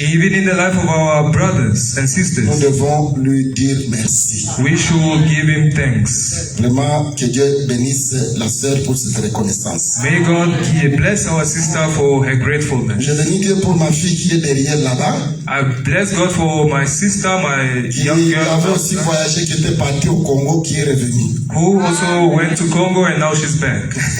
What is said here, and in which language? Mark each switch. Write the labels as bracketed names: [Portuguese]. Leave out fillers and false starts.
[English] even in the life of our brothers and sisters, [French] nous devons lui dire merci. [English] We should give him thanks. [French] Vraiment, que Dieu bénisse la sœur pour cette reconnaissance. [English] May God bless our sister for her gratefulness. [French] Je bénis Dieu pour ma fille qui est derrière là-bas. [English] I bless God for my sister, my young girl. [French] Qui avait aussi voyagé, qui était partie au Congo, qui est revenue. [English] Who also went to Congo and now she's back.